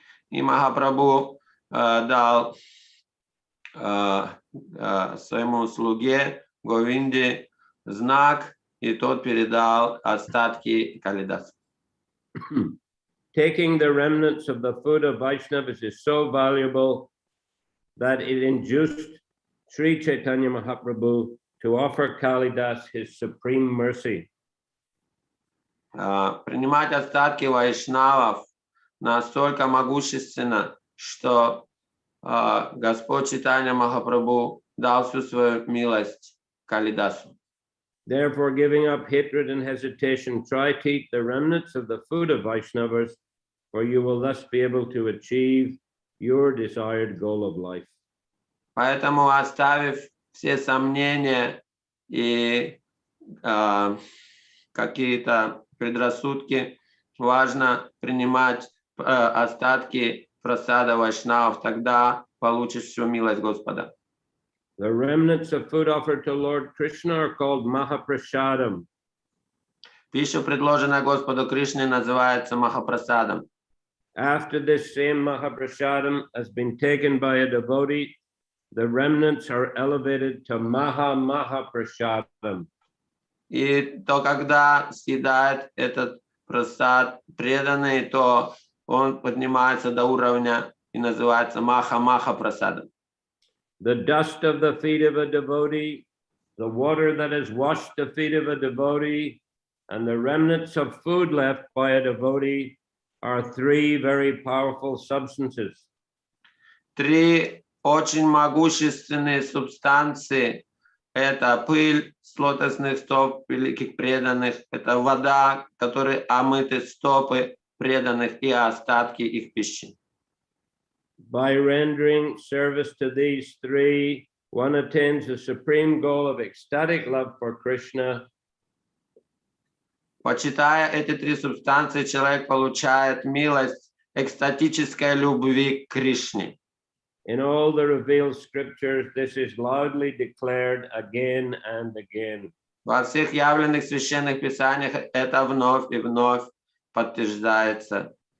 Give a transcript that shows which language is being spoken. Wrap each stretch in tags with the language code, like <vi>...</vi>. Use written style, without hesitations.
<ru>И Махапрабху дал своему слуге Говинде знак, и тот передал остатки Калидасу.</ru> <en>Taking the remnants of the food of Vaishnavas is so valuable that it induced Shri Chaitanya Mahaprabhu to offer Kalidas his supreme mercy.</en> <ru>Принимать остатки вайшнавов настолько могущественно, что Господь Чайтанья Махапрабху дал всю свою милость Калидасу.</ru> <en>Therefore, giving up hatred and hesitation, try to eat the remnants of the food of Vaishnavas, for you will thus be able to achieve your desired goal of life.</en> <ru>Поэтому, оставив все сомнения и какие-то предрассудки, важно принимать остатки прасада вайшнавов, тогда получишь всю милость Господа.</ru> <en>The remnants of food offered to Lord Krishna are called Mahaprasadam.</en> <ru>Пища, предложенная Господу Кришне, называется Махапрасадом.</ru> <en>After this same Mahaprasadam has been taken by a devotee, the remnants are elevated to Maha Prasadam.</en> <ru>И то, когда съедает этот прасад преданный, то он поднимается до уровня и называется Маха Прасадом.</ru> <en>The dust of the feet of a devotee, the water that has washed the feet of a devotee, and the remnants of food left by a devotee are three very powerful substances.</en> <ru>Три очень могущественные субстанции – это пыль с лотосных стоп великих преданных, это вода, которой омыты стопы преданных и остатки их пищи.</ru> <en>By rendering service to these three, one attains the supreme goal of ecstatic love for Krishna.</en> <ru>Почитая эти три субстанции, человек получает милость экстатической любви к Кришне.</ru> <en>In all the revealed scriptures, this is loudly declared again and again.</en> <ru>Во всех явленных священных писаниях это вновь и вновь подтверждается.</ru>